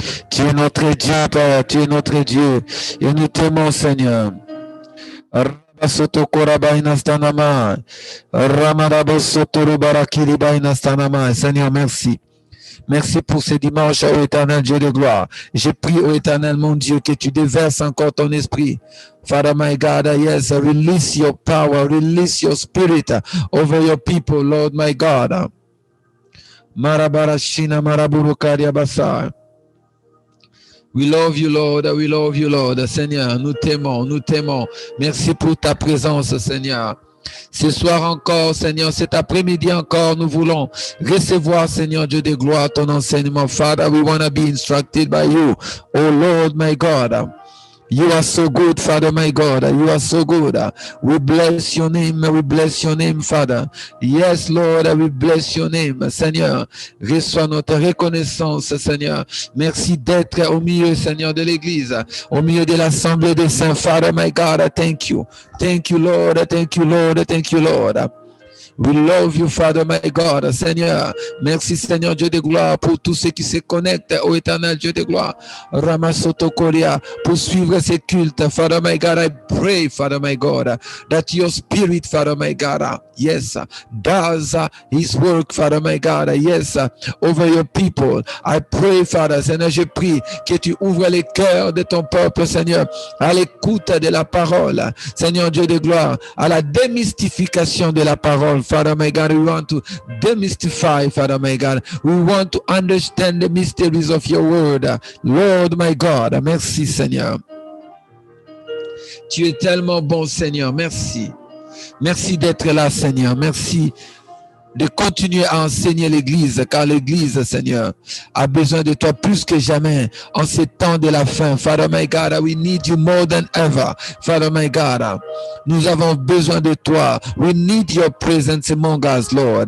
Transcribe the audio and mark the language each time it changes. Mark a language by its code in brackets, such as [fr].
[fr] Tu es notre Dieu, Père. Tu es notre Dieu. Et nous t'aimons, Seigneur. Soto Korabainastanama. Ramadabo Soto Barakiribainastanama. Seigneur, merci. Merci pour ce dimanche, ô éternel Dieu de gloire. Je prie, ô éternel mon Dieu, que tu déverses encore ton esprit. [en] Father, my God, yes, release your power, release your spirit over your people, Lord, my God. Marabarashina Maraburu Kariabasa. We love you, Lord. We love you, Lord. [fr] Seigneur, nous t'aimons, nous t'aimons. Merci pour ta présence, Seigneur. Ce soir encore, Seigneur, cet après-midi encore, nous voulons recevoir, Seigneur Dieu de gloire, ton enseignement. [en] Father, we want to be instructed by you. Oh Lord, my God. You are so good, Father, my God. You are so good. We bless your name. We bless your name, Father. Yes, Lord, we bless your name. [fr] Seigneur, reçois notre reconnaissance, Seigneur. Merci d'être au milieu, Seigneur, de l'Église, au milieu de l'Assemblée des Saints. [en] Father, my God, thank you. Thank you, Lord. Thank you, Lord. Thank you, Lord. We love you, Father, my God. [fr] Seigneur, merci, Seigneur Dieu de gloire, pour tous ceux qui se connectent au éternel Dieu de gloire. Ramasoto Korea, pour suivre ces cultes. [en] Father, my God, I pray, Father, my God, that your spirit, Father, my God, yes, does his work, Father, my God, yes, over your people. I pray, Father, [fr] Seigneur, je prie que tu ouvres les cœurs de ton peuple, Seigneur, à l'écoute de la parole, Seigneur Dieu de gloire, à la démystification de la parole. [en] Father, my God, we want to demystify, Father, my God. We want to understand the mysteries of your word. Lord, my God, [fr] merci, Seigneur. Tu es tellement bon, Seigneur. Merci. Merci d'être là, Seigneur. Merci de continuer à enseigner l'Église, car l'Église, Seigneur, a besoin de toi plus que jamais en ces temps de la fin. [en] Father, my God, we need you more than ever. Father, my God, [fr] nous avons besoin de toi. [en] We need your presence among us, Lord.